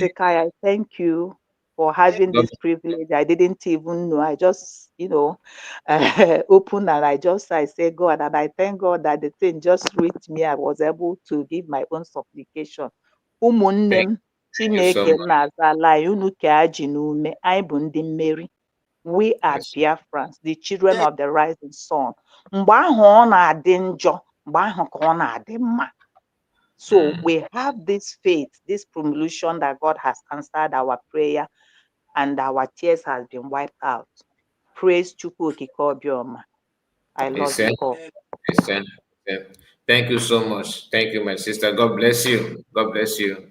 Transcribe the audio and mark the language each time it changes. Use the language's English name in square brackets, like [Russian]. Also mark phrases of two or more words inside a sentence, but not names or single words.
[English] Mazikai, I thank you for having God, this privilege. I didn't even know. I just, opened and I say God, and I thank God that the thing just reached me. I was able to give my own supplication. [Igbo] Ụmụnne [English] thank m, you so Chineke much. [Igbo] na-aza ala anyị, unu ka ji n'ume, anyị bụ ndị mmeri. [English] We are Yes. Biafrans, the children of the rising sun. [Igbo] Mgbe ahụ ọ na-adị njọ, mgbe ahụ ka ọ na-adị mma. [English] So we have this faith, this premonition that God has answered our prayer and our tears has been wiped out. Praise Chukwu Okike Obioma. I love Listen. you all. Listen. Thank you so much. Thank you, my sister. God bless you. God bless you.